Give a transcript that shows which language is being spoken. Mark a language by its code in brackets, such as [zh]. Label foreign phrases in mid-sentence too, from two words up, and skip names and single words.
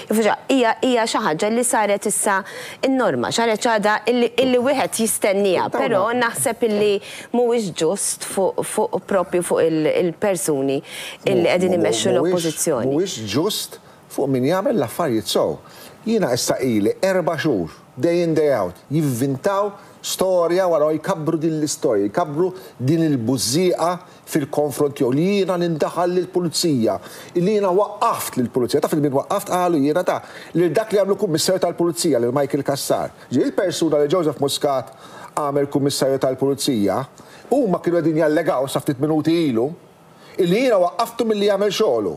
[mt] Hija xi ħaġa li saret issa n-norma, saret ċada illi wieħed jistennija, però naħseb illi mhuwiex ġust fuq propju fuq il-persuni illi qegħdin imexxu l-oppożizzjoni. Mhuwiex ġust fuq min jagħmel l-affarijiet sew. Jiena issa ili 4 xhur, [en] day in day out, [mt] jivvintaw storja wara jkabbru din l-istorja, jkabbru din il-bużżieqa fil-konfront jew li jiena nindaħal lill-pulizija, li jiena waqqaft lill-pulizija. Taf min waqqaft qalu jiena ta' li dak li għamlu kummissarju tal-pulizija lil Michael Kassar. Ġie il-persuna li Joseph Muscat għamel kummissarju tal-pulizija, huma kienu qegħdin jallegaw sa ftit minuti ilu illi jiena waqqaftu milli jagħmel xogħlu.